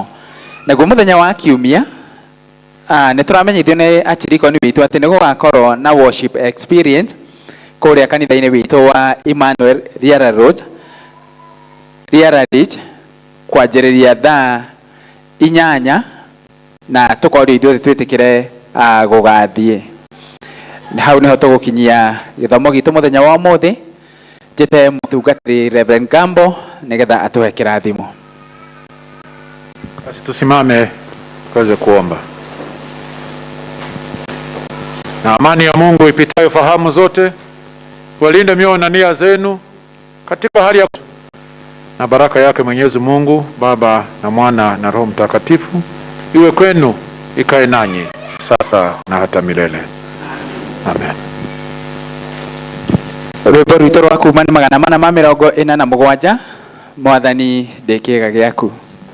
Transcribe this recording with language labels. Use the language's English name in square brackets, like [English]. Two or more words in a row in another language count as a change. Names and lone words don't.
[Kikuyu] Naguo mũthenya wa kiumia nĩ tũramenyithio nĩ achirikoni witũ atĩ nĩ gũgakorwo na [English] worship experience [Kikuyu] kũrĩa kanitha-inĩ witũ wa Emmanuel Riara Road, Riara Ridge, kwanjĩrĩria thaa 8, na tũkorio ithuothe twĩtĩkĩre gũgathiĩ. Hau nĩho tũgũkinyia gĩthomo gitũ mũthenya wa ũmũthĩ. Njĩte mũtungatĩri Reverend Gambo nĩgetha atũhe kĩrathimo. [Swahili] Basi tusimame tuweze kuomba. Na amani ya Mungu ipitayo fahamu zote walinde mioyo na nia zenu katika hali ya na baraka yake Mwenyezi Mungu Baba na Mwana na Roho Mtakatifu iwe kwenu, ikae nanyi sasa na hata milele. Amen. [Kikuyu] Rwĩmbo rwitũ rwa kuuma nĩ 447 Mwathani ndĩ kĩĩga gĩaku.